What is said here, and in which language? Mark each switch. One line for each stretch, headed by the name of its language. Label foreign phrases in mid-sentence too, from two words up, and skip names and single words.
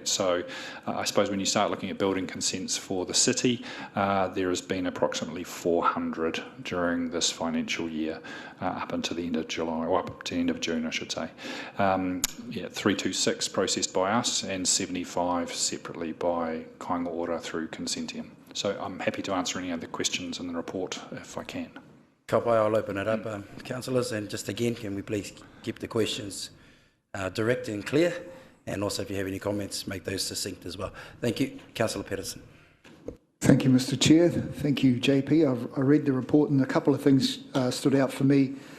English: So I suppose when you start looking at building consents for the city, there has been approximately 400 during this financial year up until the end of July, or up to the end of June, I should say. 326 processed by us and 75 separately by Kāinga Ōra through consentium. So I'm happy to answer any other questions in the report if I can.
Māori: Ka pai,
English: I'll open it up, councillors, and just again, can we please keep the questions direct and clear, and also if you have any comments, make those succinct as well. Thank you. Councillor Patterson. Thank you, Mr. Chair. Thank you, JP. I read the report and a couple of things stood out for me.